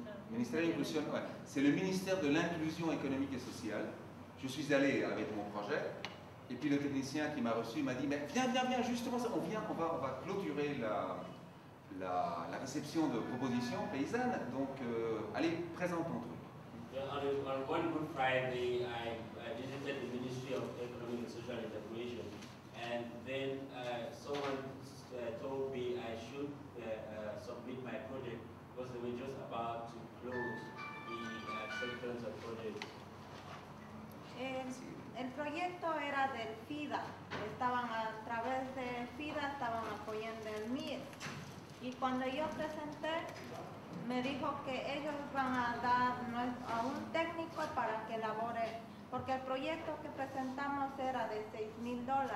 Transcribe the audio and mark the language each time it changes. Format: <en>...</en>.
<fr>Ministère de l'Inclusion, ouais. C'est le ministère de l'Inclusion économique et sociale. Je suis allé avec mon projet. Et puis le technicien qui m'a reçu m'a dit, mais viens, justement, on va clôturer la réception de propositions paysannes, donc allez, présente ton truc.</fr> <en>On one Good Friday, I visited the Ministry of Economic and Social Integration, and then someone told me I should submit my project because they were just about to close the acceptance of projects.</en> <es>El proyecto era del FIDA, estaban a través de FIDA, estaban apoyando el MIES. Y cuando yo presenté, me dijo que ellos van a dar a un técnico para que elabore, porque el proyecto que presentamos era de $6,000.</es>